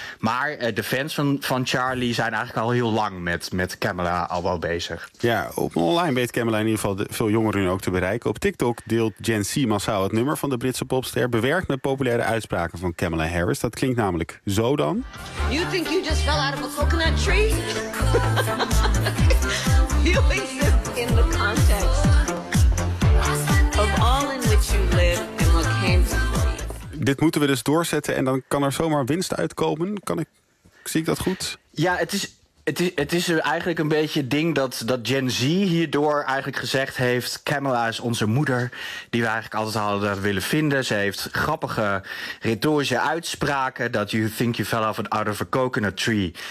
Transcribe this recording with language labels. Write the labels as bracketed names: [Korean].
[Dutch] Maar de fans van Charlie zijn eigenlijk al heel lang met Camilla al wel bezig. Ja, op online weet Camilla in ieder geval veel jongeren ook te bereiken. Op TikTok deelt Gen Z massaal het nummer van de Britse popster, bewerkt met populaire uitspraken van Camilla Harris. Dat klinkt namelijk zo dan. [English] You think you just fell out of a coconut tree? You exist in the context of all in which you live and what came before you. [Dutch] Dit moeten we dus doorzetten en dan kan er zomaar winst uitkomen. Zie ik dat goed? Ja, het is eigenlijk een beetje ding dat Gen Z hierdoor eigenlijk gezegd heeft, Camilla is onze moeder die we eigenlijk altijd hadden willen vinden. Ze heeft grappige retorische uitspraken, dat [English] you think you fell out of a coconut tree.